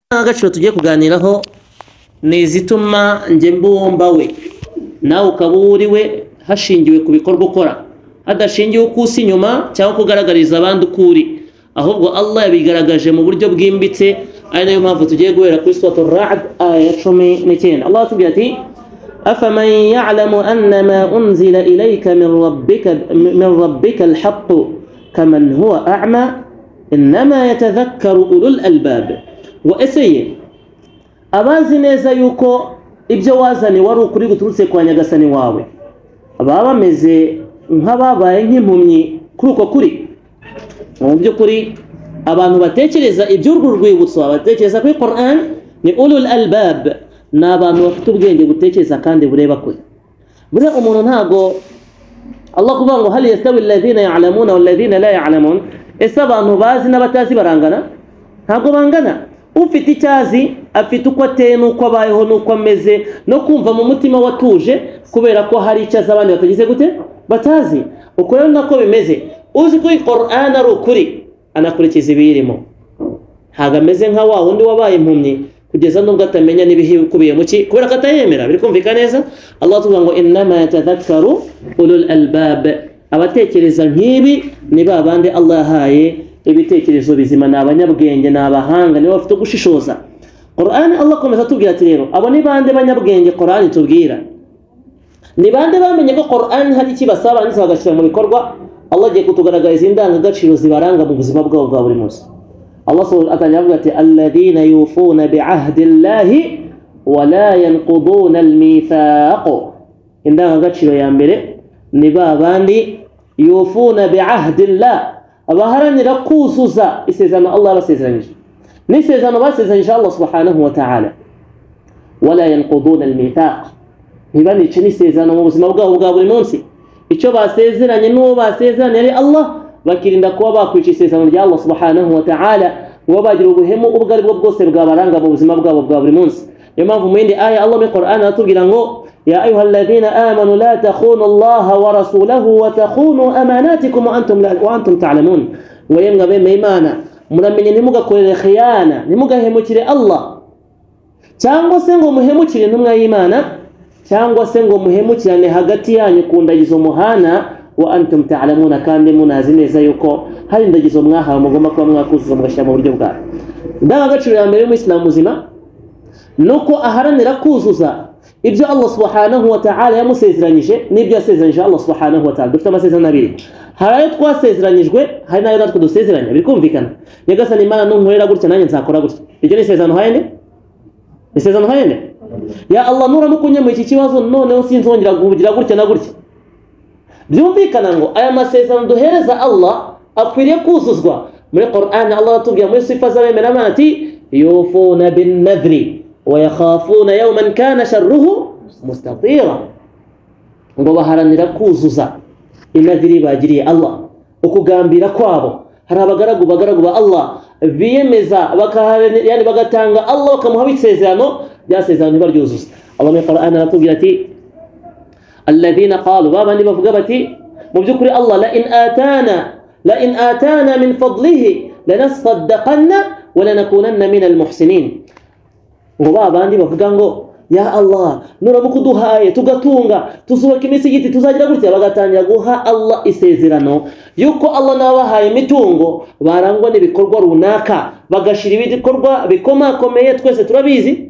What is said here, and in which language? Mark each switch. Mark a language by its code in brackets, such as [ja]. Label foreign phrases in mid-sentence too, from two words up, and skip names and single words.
[rw] agaciro tugiye kuganiraho ni izituma nge mbumba we nawe ukaba uriwe hashingiwe ku bikorwa ukora hadashingiwe uko usa inyuma cyangwa kugaragariza abandi uko uri ahubwo Allah yabigaragaje mu buryo bwimbitse ari nayo mpamvu tugiye guhera kuri suratul Ra'd aya 19. [ar] Allah [rw] atubwira ati [ar] أفمن يعلم أنما أنزل إليك من ربك الحق كمن هو أعمى إنما يتذكر أولو الألباب. [rw] Wa eseye abazi neza yuko ibyo wazani wari ukuri guturutse kwa nyagasani wawe baba bameze nk'ababaye nk'impumyi kuri uko kuri. Mu by'ukuri abantu batekereza iby'urwo rwibutso batekereza kuri Qur'an ni [ar] أولو الألباب, [rw] na abantu bafite ubwenge butekereza kandi bureba kure. Bure umuntu ntago Allah kuvuga ngo [ar] هل يستوي الذين يعلمون والذين لا يعلمون, [rw] ese abantu bazi n'abatazi barangana? Ntago bangana. Ufite icyazi afite uko ateye n'uko abayeho n'uko ameze no kumva mu mutima watuje kubera ko hari icyazi abandi batagize gute batazi. Uko rero nako bimeze. Uzi ko Qur'an ari ukuri anakurikiza ibirimo, ntago ameze nka wa wundi wabaye impumyi kugeza nubwo atamenya n'ibikubiye mu ki kubera ko atayemera. Biri kumvika neza. [ar] Allah [rw] tuvuga ngo [ar] إنما يتذكر أولو الألباب, [rw] abatekereza nk'ibi ni babandi Allah yahaye ibitekerezo bizima, na abanyabwenge na abahanga nibo bafite gushishoza. Qur'an Allah komeza tubwira ati rero abo ni bande banyabwenge Qur'an tubwira, ni bande bamenye ko Qur'an hari kibasaba ndetse bagashira mu bikorwa. Allah agiye kutugaragariza indangagaciro zibaranga mu buzima bwabo bwa buri munsi. [ar] Allah سبحانه وتعالى [rw] avuga ati [ar] الذين يوفون بعهد الله ولا ينقضون الميثاق. [rw] Indangagaciro ya mbere ni babandi [ar] يوفون بعهد الله, [rw] abaharanira kuzuza isezerano Allah basezeranyije, n'isezerano basezeranyije Allah subhanahu wa ta'ala. [ar] ولا ينقضون الميثاق, [rw] ntibanica n'isezerano mu buzima bwabo bwa buri munsi. Icyo basezeranye n'uwo basezeranye ari Allah, bakirinda kuba bakwica isezerano rya Allah [ar] سبحانه وتعالى, [rw] ngo bagira ubuhemu ubwo ari bwo bwose bwabaranga mu buzima bwabo bwa buri munsi. Niyo mpamvu mu yindi aya Allah mu Qur'an atubwira ngo [ar] يا أيها الذين آمنوا لا تخونوا الله ورسوله وتخونوا أماناتكم وأنتم تعلمون. [rw] Ngo yemwe abemeye Imana muramenye ntimugakorere khiyana, ntimugahemukire Allah, cyangwa se ngo muhemukire intumwa y'Imana, cyangwa se ngo muhemukirane hagati yanyu ku ndagizo muhana [ar] وأنتم تعلمون, [rw] kandi munazi neza yuko hari ndagizo mwahawe mugomba kuba mwakuzuza mugashyira mu buryo bwawe. Indangagaciro ya mbere y'Umuislamu muzima nuko aharanira kuzuza ibyo Allah [ar] سبحانه وتعالى [rw] yamusezeranyije n'ibyo yasezeranyije Allah [ar] سبحانه وتعالى. [rw] Dufite amasezerano abiri, hari ayo twasezeranyijwe, hari n'ayo natwe dusezeranya. Bikumvikana, nyagasani Imana nunkorera gutya nanjye nzakora gutya. Ibyo ni isezerano hayende, isezerano hayende. Ya Allah nuramukunye mu iki kibazo noneho sinzongera guhugira gutya na gutya. Byumvikana ngo aya masezerano duhereza Allah akwiriye kuzuzwa. Muri Qur'an Allah atubwira muri sifa z'abemera Imana ati [ar] يوفون بالنذر ويخافون يوما كان شره مستطيرا, [rw] ngo baharanira kuzuza inadiri bagiriye Allah, ukugambira kwabo. Hari abagaragu ba Allah biyemeza yani bagatanga Allah bakamuha isezerano, byasezerano ntibaryuzuza. [ar] Allah [rw] mu Qur'an atubwira ati [ar] الذين قالوا, [rw] babandi bavuga bati mu byukuri Allah [ar] لئن آتانا من فضله لنصدقن ولنكونن من المحسنين. [rw] Ngo babandi bavuga ngo ya Allah nuramuka uduhaye tugatunga tuzubaka imisigiti tuzagira gutya, bagatangira guha Allah isezerano yuko Allah nabahaye imitungo barangwa n'ibikorwa runaka, bagashira ibikorwa bikomakomeye twese turabizi.